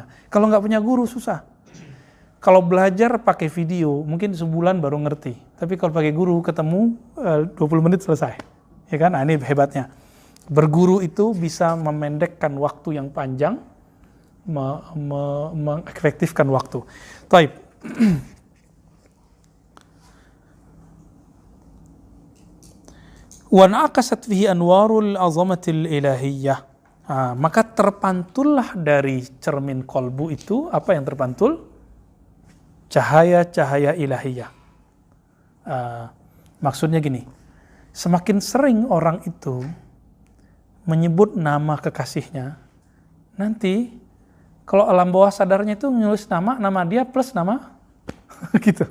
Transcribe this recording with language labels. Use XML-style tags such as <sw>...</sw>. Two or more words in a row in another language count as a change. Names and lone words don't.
<id>Kalau nggak punya guru susah. Kalau belajar pakai video, mungkin sebulan baru ngerti. Tapi kalau pakai guru, ketemu 20 menit selesai. Ya kan? Nah, ini hebatnya. Berguru itu bisa memendekkan waktu yang panjang, mengefektifkan waktu. Taib.</id> <ar>ونقشت فيه أنوار العظمة الإلهية.</ar> <id>Maka terpantullah dari cermin kolbu itu, apa yang terpantul? Cahaya-cahaya ilahiyah. Maksudnya gini, semakin sering orang itu menyebut nama kekasihnya, nanti kalau alam bawah sadarnya itu nulis nama dia plus nama gitu.</id>